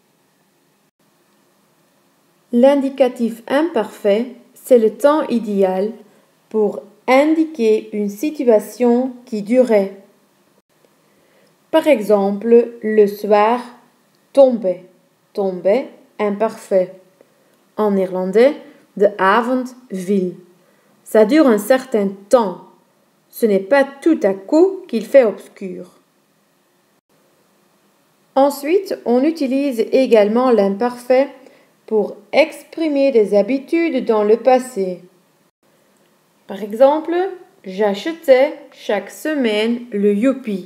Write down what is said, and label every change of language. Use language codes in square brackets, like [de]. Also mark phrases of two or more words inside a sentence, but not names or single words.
[fr] L'indicatif imparfait, c'est le temps idéal pour indiquer une situation qui durait. Par exemple, le soir tombait. Tombait imparfait. En néerlandais, [nl] de avond viel. [fr] Ça dure un certain temps. Ce n'est pas tout à coup qu'il fait obscur. Ensuite, on utilise également l'imparfait pour exprimer des habitudes dans le passé. Par exemple, j'achetais chaque semaine le Youpi.